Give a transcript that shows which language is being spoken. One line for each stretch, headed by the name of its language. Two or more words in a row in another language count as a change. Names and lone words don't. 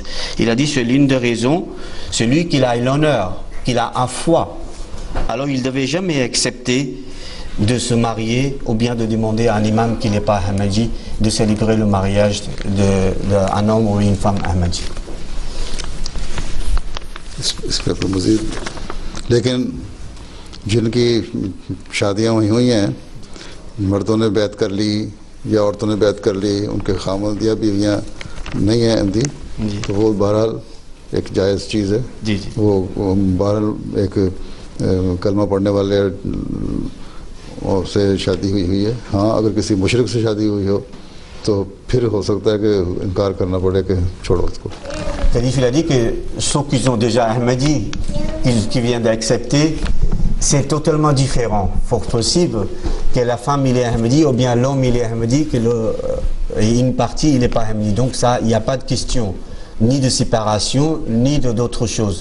French: Il a dit c'est l'une des raisons, celui qui a l'honneur, qu'il a un foi, alors il ne devait jamais accepter de se marier ou bien de demander à un imam qui n'est pas Ahmadi de célébrer le mariage d'un homme ou une femme Ahmadi.
Urdu: اس کے اوپر مزید لیکن جن کی شادیاں ہوئی ہیں، مردوں نے بیعت کر لی یا عورتوں نے بیعت کر لی، ان کے خاوند یا بیویاں نہیں ہیں احمدی، تو وہ بہرحال ایک جائز چیز ہے. جی جی. وہ بہرحال ایک کلمہ پڑھنے والے اور سے شادی ہوئی ہے. ہاں، اگر کسی مشرک سے شادی ہوئی ہو تو پھر ہو سکتا ہے کہ انکار کرنا پڑے کہ چھوڑو اس کو.
French: Il a dit que ceux qui ont déjà Ahmadi, qui viennent d'accepter, c'est totalement différent. Fort possible que la femme il est Ahmadi ou bien l'homme il est Ahmadi, que une partie il n'est pas Ahmadi. Donc ça, il n'y a pas de question, ni de séparation, ni d'autres choses.